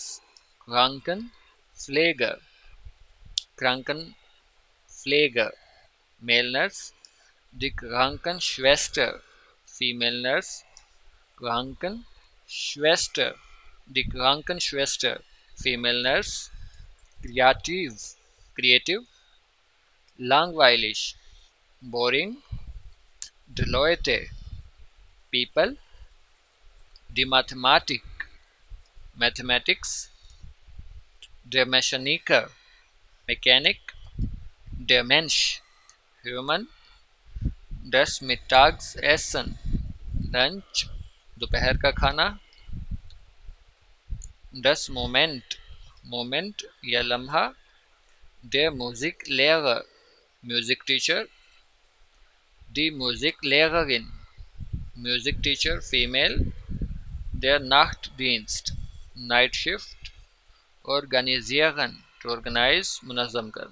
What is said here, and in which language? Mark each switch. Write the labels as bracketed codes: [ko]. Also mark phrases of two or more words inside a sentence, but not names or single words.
[de] Krankenpfleger, Krankenpfleger [en] male nurse. [de] die Krankenschwester, [en] female nurse. [de] Krankenschwester, die Krankenschwester [en] female nurse. [de] kreativ, kreativ. langweilig, boring। die Leute, people। die Mathematik, mathematics। der Mechaniker, mechanic। der Mensch, human। das Mittagessen, lunch, [ur] دوپہر کا کھانا. [de] das Moment, moment [ur] یا لمحہ. [de] der Musiklehrer, [en] music teacher. [de] die Musiklehrerin, [en] music teacher female. [de] der Nachtdienst, [en] night shift. [ur] organisieren, [en] to organize, [ur] منظم کرنا.